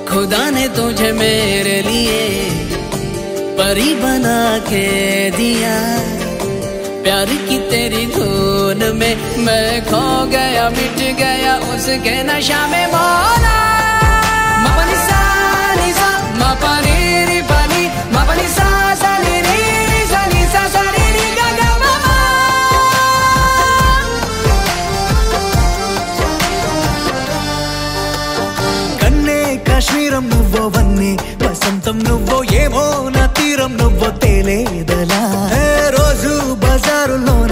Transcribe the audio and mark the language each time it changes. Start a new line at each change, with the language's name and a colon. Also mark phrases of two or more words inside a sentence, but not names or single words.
Hindi: खुदा ने तुझे मेरे लिए परी बना के दिया, प्यार की तेरी धुन में मैं खो गया, मिट गया उसके नशा में मौला। मपनी सा नी सा मपनी री पनी मपनी सा सा नी री सा नी सा सा नी री गा गा मा।
Telugu: కన్నే కాశ్మీరం నువ్వో వన్నే వసంతం నువ్వో ఏమో నా తీరం నువ్వో తేలేదలా, రోజు బజారులోన